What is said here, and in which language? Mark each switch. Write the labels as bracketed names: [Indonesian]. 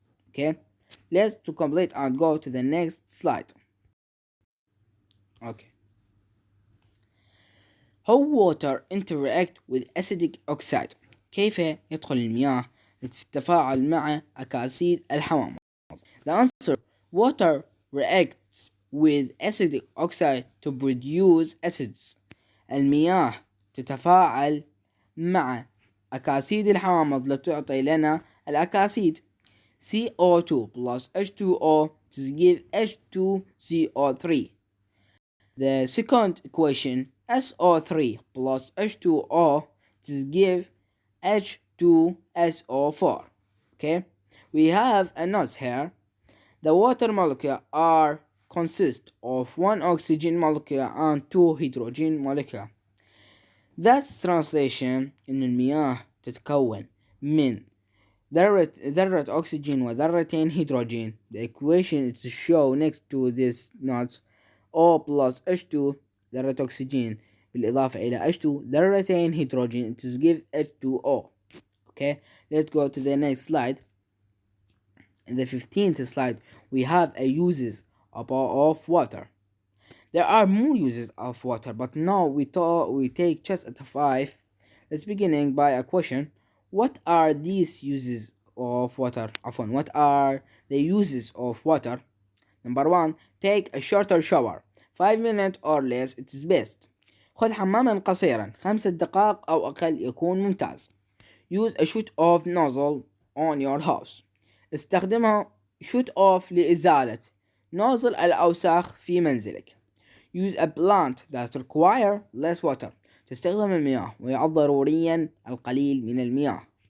[English] Okay, let's to complete and go to the next slide. Okay. How water interact with acidic oxide. [Arabic] كيف يدخل المياه لتتفاعل مع أكاسيد الحمام. [English] The answer: water reacts with acidic oxide to produce acids. [Arabic] المياه تتفاعل مع أكاسيد الحامض لتعطي لنا الأكاسيد. [English] CO2 plus H2O to give H2CO3. The second equation: SO3 plus H2O to give H2SO4. Okay, we have a note here. The water molecule are consist of one oxygen molecule and two hydrogen molecule. That's translation [Arabic] إن المياه تتكون من ذرة أكسجين وذرتين هيدروجين. [English] The equation is shown next to this notes. O plus H2 [Arabic] ذرة أكسجين بالإضافة إلى H2 ذرتين هيدروجين. [English] It is give H2O. Okay, let's go to the next slide. In the 15th slide, we have a uses of water. There are more uses of water, but now we take just at 5. Let's beginning by a question. What are these uses of water? What are the uses of water? Number 1. Take a shorter shower. 5 minutes or less it is best. [Arabic] خذ حماما قصيرا 5 دقائق أو أقل يكون ممتاز. [English] Use a shoot off nozzle on your house. [Arabic] استخدمها [English] shoot off [Arabic] لإزالة نوزل الأوساخ في منزلك. [English] Use a plant that require less water. [Arabic] تستخدم المياه ويعد ضروريا القليل من المياه.